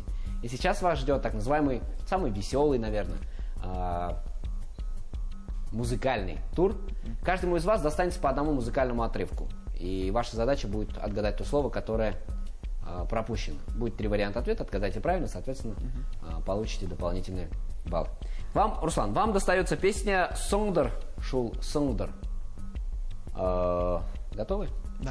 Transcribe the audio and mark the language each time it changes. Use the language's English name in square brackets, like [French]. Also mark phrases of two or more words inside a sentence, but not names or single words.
[Russian] И сейчас вас ждет так называемый, самый веселый, наверное, музыкальный тур. Каждому из вас достанется по одному музыкальному отрывку. И ваша задача будет отгадать то слово, которое пропущено. Будет 3 варианта ответа, отгадайте правильно, соответственно, получите дополнительные баллы. Вам, Руслан, вам достается песня «Соңдыр шул соңдыр». Готовы? Да.